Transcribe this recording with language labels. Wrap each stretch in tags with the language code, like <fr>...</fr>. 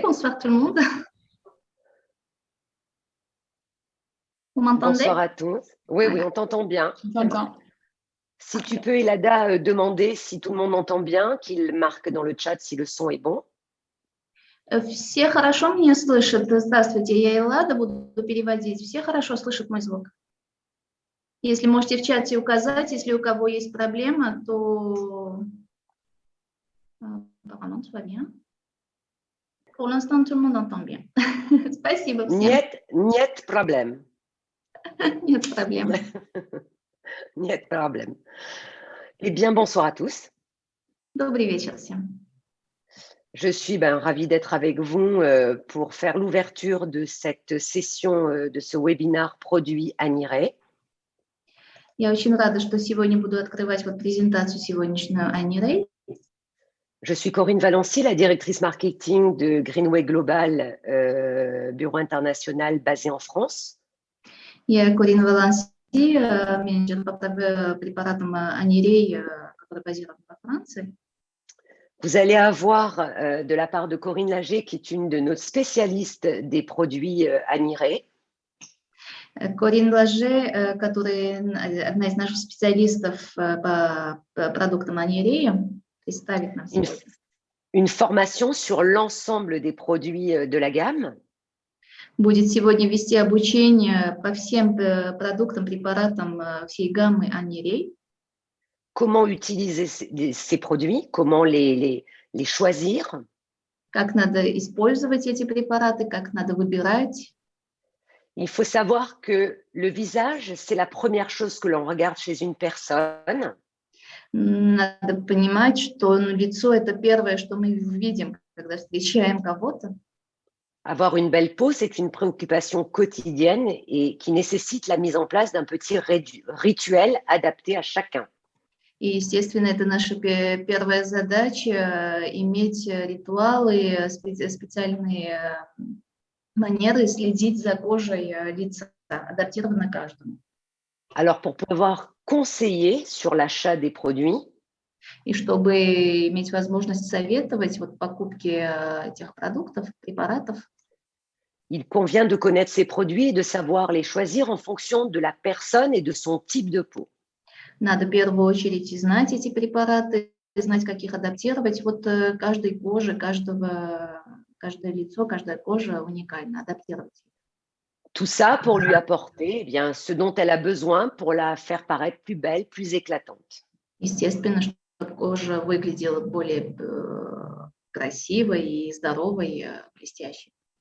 <fr>Bonsoir tout le monde. Vous m'entendez? Bonsoir à tous. Oui, Voilà. on t'entend bien. Je t'entends. Si tu peux, Elada, demander si tout le monde entend bien, qu'il marque dans le chat si le son est bon.</fr> <ru>Все хорошо меня слышат? Здравствуйте, я Эллада, буду переводить. Все хорошо слышат мой звук? Если можете в чате указать, если у кого есть проблема, то...</ru> <fr>Apparemment, tout va bien. Pour l'instant, tout le monde entend bien.</fr> <ru>Спасибо всем. Niet</ru> <fr>problème.</fr> <ru>Нет проблем. Niet</ru> <fr>problème. Eh bien, bonsoir à tous.</fr> <ru>Добрый вечер всем.</ru> <fr>Je suis ravie d'être avec vous pour faire l'ouverture de cette session, de ce webinaire produit Anire.</fr> <ru>Я очень рада, что сегодня буду открывать презентацию сегодняшнюю Ани Рей.</ru> <fr>Je suis Corinne Valency, la directrice marketing de Greenway Global, bureau international basé en France.</fr> <ru>Я Корин Валанси, менеджер по препаратам Ани Рей, который базирован во Франции.</ru> <fr>Vous allez avoir de la part de Corinne Lager, qui est une de nos spécialistes des produits Anire.</fr> <ru>Корин Лаже, которая одна из наших специалистов по продуктам Ани Рей, представит нам сегодня.</ru> <fr>Une formation sur l'ensemble des produits de la gamme.</fr> <ru>Будет сегодня вести обучение по всем продуктам, препаратам всей гаммы Ани Рей.</ru> <fr>Comment utiliser ces produits, comment les choisir.</fr> <ru>Как надо использовать эти препараты, как надо выбирать.</ru> <fr>Il faut savoir que le visage, c'est la première chose que l'on regarde chez une personne.</fr> <ru>Надо понимать, что лицо – это первое, что мы видим, когда встречаем кого-то.</ru> <fr>Avoir une belle peau, c'est une préoccupation quotidienne et qui nécessite la mise en place d'un petit rituel adapté à chacun.</fr> <ru>И, естественно, это наша первая задача – иметь ритуалы, специальные манеры следить за кожей лица, адаптировано каждому.</ru> <fr>Alors, pour pouvoir conseiller sur l'achat des produits,</fr> <ru>и чтобы иметь возможность советовать покупке этих продуктов, препаратов,</ru> <fr>il convient de connaître ces produits et de savoir les choisir en fonction de la personne et de son type de peau.</fr> <ru>Надо в первую очередь знать эти препараты, знать, как их адаптировать. Каждой коже, каждое лицо, каждая кожа уникально адаптировать.</ru> <fr>Tout ça pour lui apporter ce dont elle a besoin pour la faire paraître plus belle, plus éclatante.</fr> <ru>Естественно, чтобы кожа выглядела более красивой и здоровой, блестящей.</ru>